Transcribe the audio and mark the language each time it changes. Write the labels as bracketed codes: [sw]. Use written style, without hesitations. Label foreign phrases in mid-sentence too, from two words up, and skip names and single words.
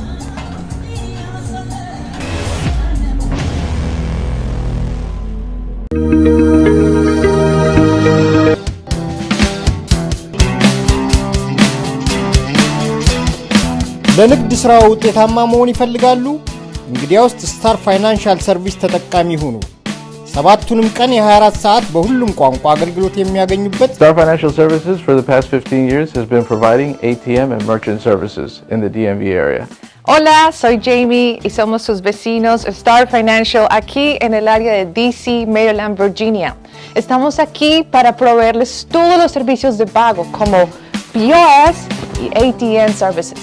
[am] ለንግድ ስራው ውጤታማ መሆን ይፈልጋሉ? እንግዲያውስ ስታር ፋይናንሻል ሰርቪስ ተጠቃሚ ሁኑ። ሰባቱንም ቀን የ24 ሰዓት በሁሉም ቋንቋ አገልግሎት የሚያገኙበት [en] Star Financial Services for the past 15 years has been providing ATM and merchant services in the DMV area. [es] Hola, soy Jamie y somos sus vecinos Star Financial aquí en el área de DC, Maryland, Virginia. Estamos aquí para proveerles todos los servicios de pago como POS y [en] ATM services.